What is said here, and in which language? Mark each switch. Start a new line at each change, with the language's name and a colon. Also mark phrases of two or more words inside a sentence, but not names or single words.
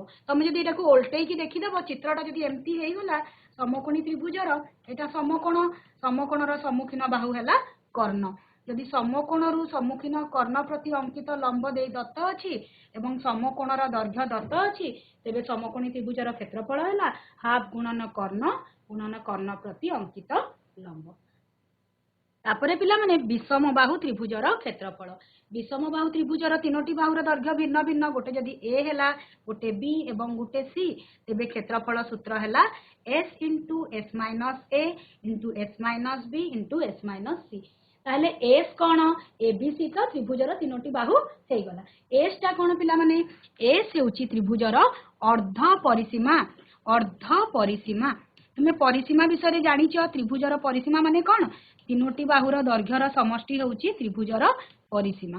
Odia: ତୁମ ଯଦି ଏଟା କୋ ଉଲ୍ଟୈ କୀ ଦେଖି ଦେବୋ ଚିତ୍ରଟା ଯଦି ଏମିତି ହେଇ ଗଲା ସମକୋଣୀ ତ୍ରିଭୁଜର ଏଟା ସମକୋଣର ସମ୍ମୁଖୀନ ବାହୁ ହେଲା କର୍ଣ୍ଣ ଯଦି ସମକୋଣ ରୁ ସମ୍ମୁଖୀନ କର୍ଣ୍ଣ ପ୍ରତି ଅଙ୍କିତ ଲମ୍ବ ଦେ ଦତ୍ତ ଅଛି ଏବଂ ସମକୋଣର ଦୈର୍ଘ୍ୟ ଦତ୍ତ ଅଛି ତେବେ ସମକୋଣୀ ତ୍ରିଭୁଜର କ୍ଷେତ୍ରଫଳ ହେଲା ହାଫ ଗୁଣନ କର୍ଣ୍ଣ ପ୍ରତି ଅଙ୍କିତ ଲମ୍ବ। ତାପରେ ପିଲା ମାନେ ବିଷମ ବାହୁ ତ୍ରିଭୁଜର କ୍ଷେତ୍ରଫଳ ବିଷମ ବାହୁ ତ୍ରିଭୁଜର ତିନୋଟି ବାହୁର ଦୈର୍ଘ୍ୟ ଭିନ୍ନ ଭିନ୍ନ ଗୋଟେ ଯଦି ଏ ହେଲା ଗୋଟେ ବି ଏବଂ ଗୋଟେ ସି ତେବେ କ୍ଷେତ୍ରଫଳ ସୂତ୍ର ହେଲା s * s - a * s - b * s - c। ତାହାଲେ s କୋନ abc କା ତ୍ରିଭୁଜର ତିନୋଟି ବାହୁ ହେଇ ଗଲା s ଟା କୋନ ପିଲା ମାନେ s ହେଉଚି ତ୍ରିଭୁଜର ଅର୍ଧ ପରିସୀମା ତୁମେ ପରିସୀମା ବିଷୟ ରେ ଜାଣିଛ ତ୍ରିଭୁଜର ପରିସୀମା ମାନେ କୋନ ତିନୋଟି ବାହୁର ଦୈର୍ଘ୍ୟର ସମଷ୍ଟି ହେଉଚି ତ୍ରିଭୁଜର ପରିସୀମା।